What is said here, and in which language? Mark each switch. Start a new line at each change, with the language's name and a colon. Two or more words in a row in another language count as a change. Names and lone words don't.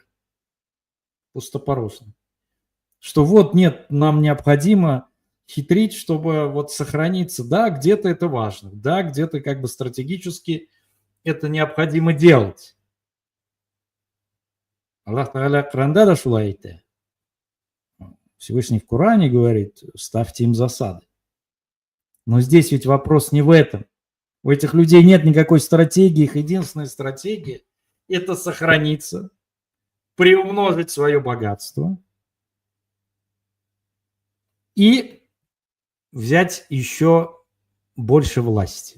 Russian: Пустопорожные. Что вот нет, нам необходимо хитрить, чтобы вот сохраниться. Да, где-то это важно, да, где-то как бы стратегически это необходимо делать.
Tatar: Аллах Тааля Коранда да шулай айтты.
Russian: Всевышний в Коране говорит, ставьте им засады. Но здесь ведь вопрос не в этом. У этих людей нет никакой стратегии, их единственная стратегия – это сохраниться, приумножить свое богатство и взять еще больше власти.